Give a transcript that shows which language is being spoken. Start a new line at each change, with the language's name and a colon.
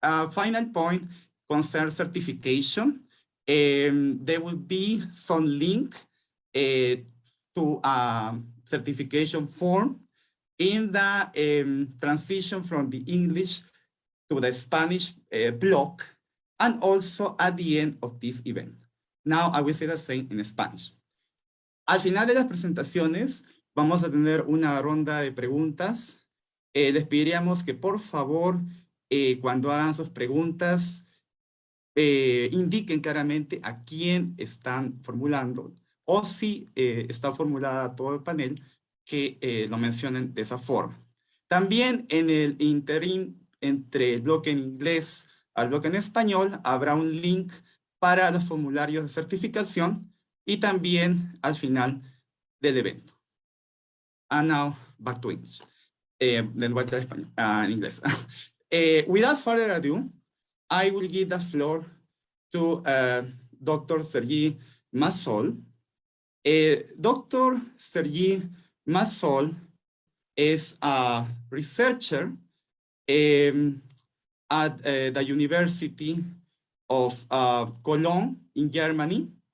English: Final point concerns certification. There will be some link to a certification form in the transition from the English to the Spanish block, and also at the end of this event. Now I will say the same in Spanish.
Spanish: Al final de las presentaciones vamos a tener una ronda de preguntas. Les pediríamos que por favor cuando hagan sus preguntas indiquen claramente a quién están formulando, o si está formulada todo el panel, que lo mencionen de esa forma. También en el interín entre el bloque en inglés al bloque en español habrá un link para los formularios de certificación y también al final del evento.
English: And now back to English.
Spanish: De vuelta a español, en inglés.
English: Without further ado, I will give the floor to Dr. Sergei Massol. Dr. Sergei Massol is a researcher at the University of Cologne in Germany.